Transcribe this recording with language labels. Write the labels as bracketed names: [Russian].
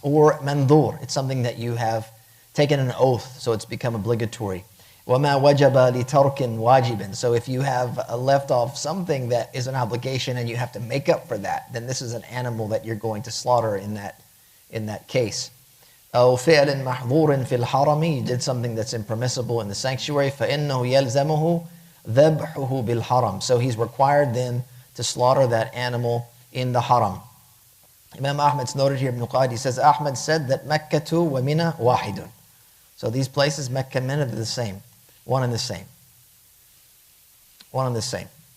[English] Or mandur, it's something that you have taken an oath, so it's become obligatory. [Arabic] وَمَا وَجَبَ لِتَرْكٍ وَاجِبٍ. [English] So if you have left off something that is an obligation and you have to make up for that, then this is an animal that you're going to slaughter in that case. [Arabic] أو فعل محظور في الحرم, [English] you did something that's impermissible in the sanctuary, [Arabic] فإنه يلزمه ذبحه بالحرم. [English] So he's required then to slaughter that animal in the haram. Imam Ahmad's noted here, Ibn Qa'idi says, Ahmad said that Makkah wa Mina wahidun. So these places, Mecca and Mina, are the same. One and the same. One and the same.